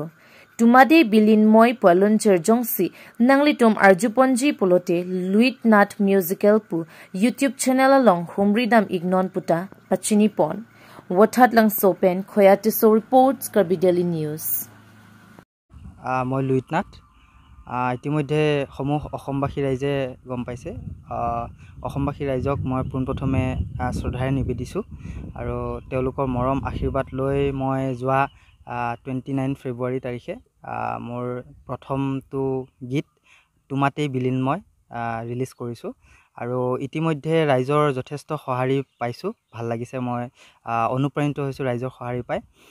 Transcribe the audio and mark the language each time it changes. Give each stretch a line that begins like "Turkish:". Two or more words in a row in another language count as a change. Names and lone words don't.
Karbi: Tumade bilin moi polunjir jongsi nangli tom arjuponji polote luit nat musical pu YouTube channel along humridam ignon puta achini pon. Wathat lang sopen khoyate so reports Karbi Daily News. Moi luit nat
Assamese: ইতিমধ্যে সমূহ অসমবাসী ৰাইজে গম পাইছে অসমবাসী ৰাইজক মই পোনপ্ৰথমে শ্ৰদ্ধাৰে নিবেদিছোঁ আৰু তেওঁলোকৰ মৰম আশীৰ্বাদ লৈ মই যোৱা 29 ফেব্ৰুৱাৰী তাৰিখে মোৰ প্ৰথমটো গীত তুমাতে বিলীন মই ৰিলিজ কৰিছোঁ আৰু ইতিমধ্যে ৰাইজৰ যথেষ্ট সঁহাৰি পাইছোঁ ভাল লাগিছে মই অনুপ্ৰাণিত হৈছোঁ ৰাইজৰ সঁহাৰি পাই